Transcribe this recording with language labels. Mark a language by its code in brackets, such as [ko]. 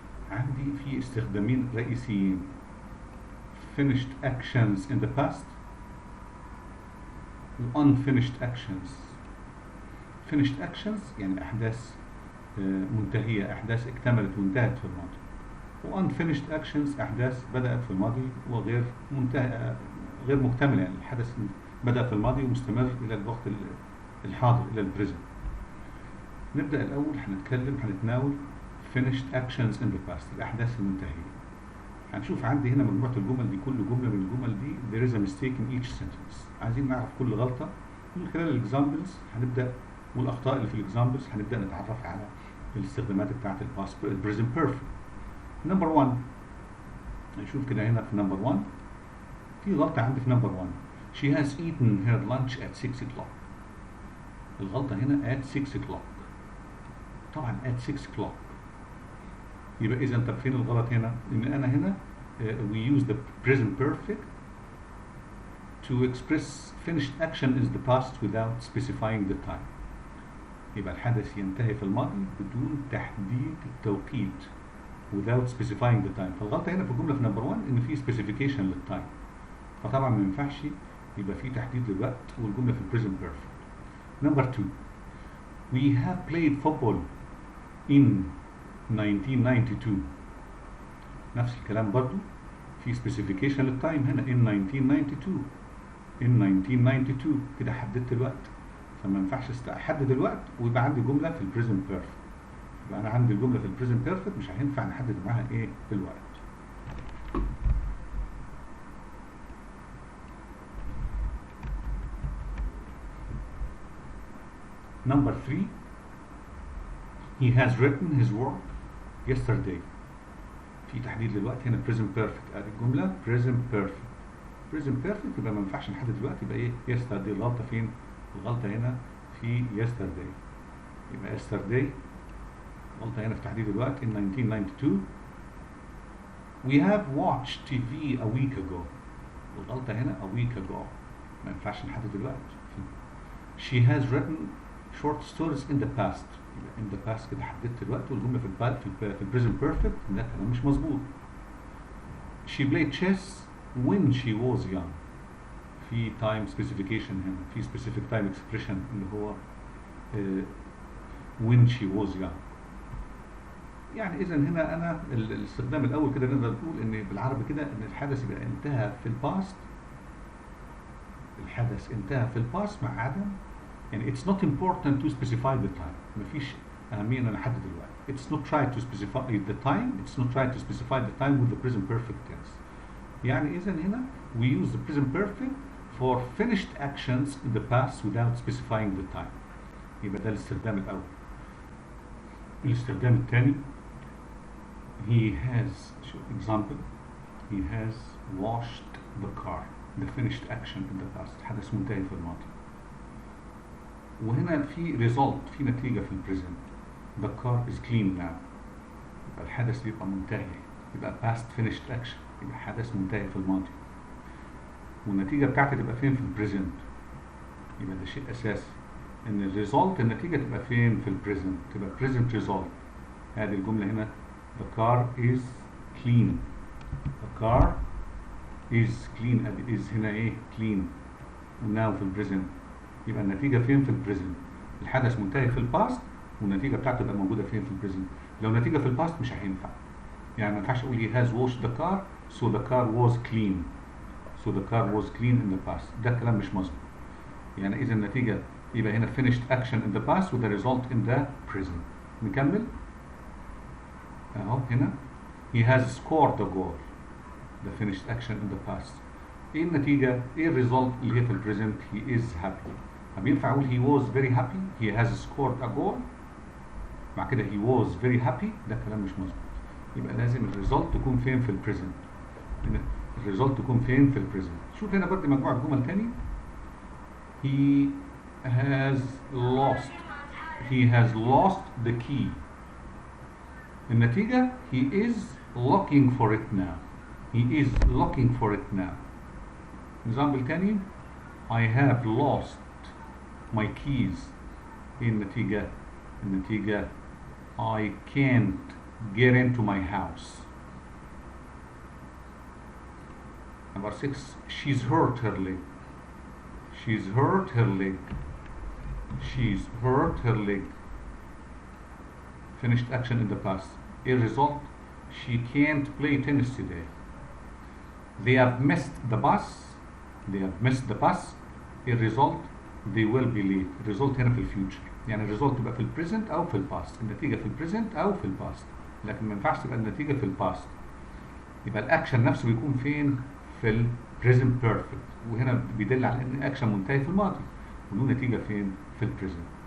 [ar] عندي في استخدامين رئيسيين: [en] finished actions in the past و unfinished actions. finished actions [ar] يعني أحداث منتهية، أحداث اكتملت وانتهت في الماضي. و unfinished actions أحداث بدأت في الماضي وغير منتهى، غير مكتملة، يعني الحدث بدأ في الماضي ومستمر إلى الوقت الحاضر، إلى البريزنت. نبدأ الأول هنتناول [en] finished actions in the past، [ar] الأحداث المنتهية. هنشوف عندي هنا مجموعة الجمل دي، كل جملة من الجمل دي [en] there is a mistake in each sentence. [ar] عايزين نعرف كل غلطة من خلال الإكزامبلز. هنبدأ والأخطاء اللي في الإكزامبلز هنبدأ نتعرف على الاستخدامات بتاعة البريزنت بيرفكت. نمبر 1 نشوف كده هنا في نمبر 1 في غلطة عندي في نمبر 1. [en] she has eaten her lunch at 6 o'clock. [ar] الغلطة هنا [en] at 6 o'clock. [ar] طبعا [en] at 6 o'clock [ar] يبقى إذا طب فين الغلط هنا؟ إن أنا هنا [en] we use the present perfect to express finished action is the past without specifying the time. [ar] يبقى الحدث ينتهي في الماضي بدون تحديد التوقيت [en] without specifying the time. [ar] فالغلطة هنا في الجملة في نمبر 1 إن في specification للتايم، فطبعا ما ينفعش يبقى في تحديد للوقت والجملة في present perfect. [en] Number 2 we have played football in 1992. [ar] نفس الكلام برضو في specification للتايم هنا [en] in 1992. in 1992 [ar] كده حددت الوقت، فما ينفعش احدد الوقت ويبقى عندي جمله في البريزنت بيرفكت. يبقى انا عندي الجمله في البريزنت بيرفكت مش هينفع نحدد معاها ايه الوقت. [en] Number 3 he has written his work yesterday. [ar] في تحديد للوقت هنا [en] present perfect. [ar] ادي الجمله [en] present perfect. present perfect [ar] يبقى ما ينفعش نحدد الوقت، يبقى ايه yesterday. الغلطه فين؟ الغلطه هنا في yesterday. يبقى yesterday الغلطه هنا في تحديد الوقت [en] in 1992. we have watched TV a week ago. [ar] الغلطه هنا [en] a week ago، [ar] ما ينفعش نحدد الوقت. [en] she has written short stories in the past. [ar] يبقى [en] in the past [ar] كده حددت الوقت والجمله في [en] present perfect [ar] ده كلام مش مظبوط. [en] she played chess when she was young. في time specification هنا، في specific time expression [ar] اللي هو [en] when she was young. [ar] يعني اذا هنا انا الاستخدام الاول كده نقدر نقول ان بالعربي كده ان الحدث يبقى انتهى في الباست. الحدث انتهى في الباست مع عدم، يعني [en] it's not important to specify the time. [ar] مفيش أهمية إن أنا أحدد الوقت. [en] It's not try to specify the time. It's not try to specify the time with the present perfect tense. [ar] يعني إذا هنا [en] we use the present perfect for finished actions in the past without specifying the time. [ar] يبقى ده الاستخدام الأول. الاستخدام الثاني [en] he has example he has washed the car. The finished action in the past. [ar] حدث منتهي في الماضي. وهنا في result، في نتيجة في البريزنت. [en] The car is clean now. [ar] الحدث بيبقى منتهي. يبقى [en] past finished action، [ar] يبقى حدث منتهي في الماضي. والنتيجة بتاعتي تبقى فين؟ في البريزنت. يبقى ده شيء أساسي إن الريزولت النتيجة تبقى فين؟ في البريزنت، تبقى [en] present result. [ar] هذه الجملة هنا [en] the car is clean. the car is clean. [ar] ادي is هنا ايه؟ clean. وناو في البريزنت. يبقى النتيجة فين؟ في البريزنت. الحدث منتهي في الباست والنتيجة بتاعته تبقى موجودة فين؟ في البريزنت. لو النتيجة في الباست مش هينفع. يعني ما ينفعش اقول [en] he has washed the car so the car was clean. so the car was clean in the past. [ar] ده كلام مش مظبوط. يعني إذا النتيجة يبقى هنا [en] finished action in the past with the result in the present. [ar] نكمل اهو هنا [en] he has scored the goal. the finished action in the past. [ar] ايه النتيجة؟ ايه الريزولت اللي هي في البريزنت؟ [en] he is happy. [ar] طب ينفع اقول [en] he was very happy he has scored a goal [ar] مع كده [en] he was very happy؟ [ar] ده كلام مش مظبوط. يبقى لازم الريزولت تكون فين؟ في البريزنت. الريزولت تكون فين؟ في البريزنت. شوف هنا برضه مجموعة جمل تاني. [en] he has lost the key. النتيجة he is looking for it now. he is looking for it now. example تاني I have lost my keys. [ar] ايه النتيجة؟ النتيجة [en] I can't get into my house. Number 6 she's hurt her leg. she's hurt her leg. she's hurt her leg. finished action in the past. A result she can't play tennis today. they have missed the bus. they have missed the bus. A result they will be late. [ar] result هنا في الفيوتشر. يعني الريزولت تبقى في البريزنت او في الباست. النتيجه في البريزنت او في الباست، لكن ما ينفعش تبقى النتيجه في الباست. يبقى الاكشن نفسه بيكون فين؟ في البريزنت بيرفكت. وهنا بيدل على ان الاكشن منتهي في الماضي وله نتيجه فين؟ في البريزنت.